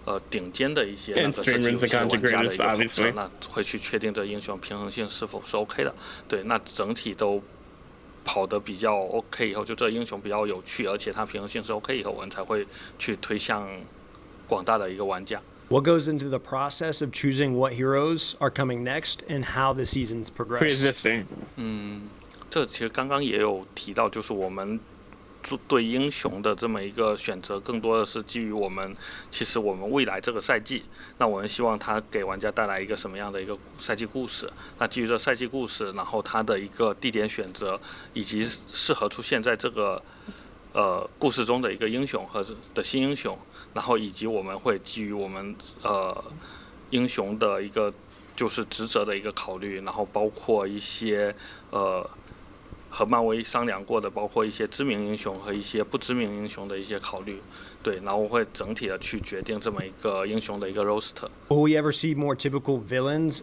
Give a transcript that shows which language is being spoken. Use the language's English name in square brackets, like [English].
[Chinese] 顶尖的一些那个设计游戏玩家的一个跑测，那会去确定这英雄平衡性是否是 OK 的。对，那整体都跑得比较 OK 以后，就这英雄比较有趣，而且它平衡性是 OK 以后，我们才会去推向广大的一个玩家。 [English] What goes into the process of choosing what heroes are coming next and how the seasons progress? Pre-existing. [Chinese] 这其实刚刚也有提到，就是我们。对英雄的这么一个选择，更多的是基于我们未来这个赛季，那我们希望它给玩家带来一个什么样的一个赛季故事？那基于这赛季故事，然后它的一个地点选择，以及适合出现在这个故事中的一个英雄和的新英雄，然后以及我们会基于我们英雄的一个就是职责的一个考虑，然后包括一些和漫威商量过的，包括一些知名英雄和一些不知名英雄的一些考虑，对，然后会整体的去决定这么一个英雄的一个 roster。 [English] Will we ever see more typical villains